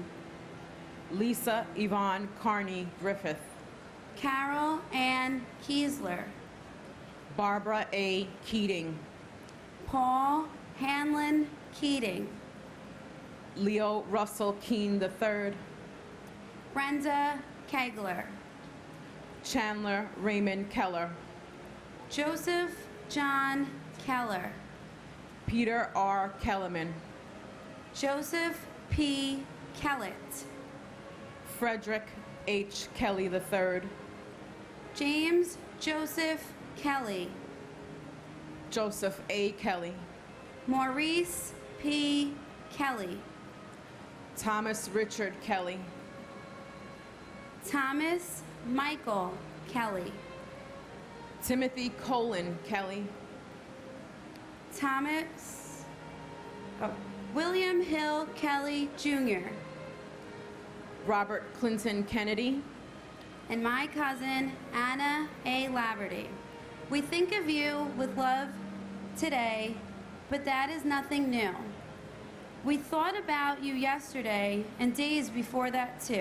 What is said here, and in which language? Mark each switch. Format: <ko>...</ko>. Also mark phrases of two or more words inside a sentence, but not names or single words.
<en>Lisa Yvonne Carney Griffith, Carol Ann Kiesler, Barbara A. Keating, Paul Hanlon Keating, Leo Russell Keene III, Brenda Kegler, Chandler Raymond Keller, Joseph John Keller, Peter R. Kellerman, Joseph P. Kellett, Frederick H. Kelly III, James Joseph Kelly, Joseph A. Kelly, Maurice P. Kelly, Thomas Richard Kelly, Thomas Michael Kelly, Timothy Colin Kelly, William Hill Kelly Jr., Robert Clinton Kennedy, and my cousin Anna A. Laverty. We think of you with love today, but that is nothing new. We thought about you yesterday and days before that too.</en>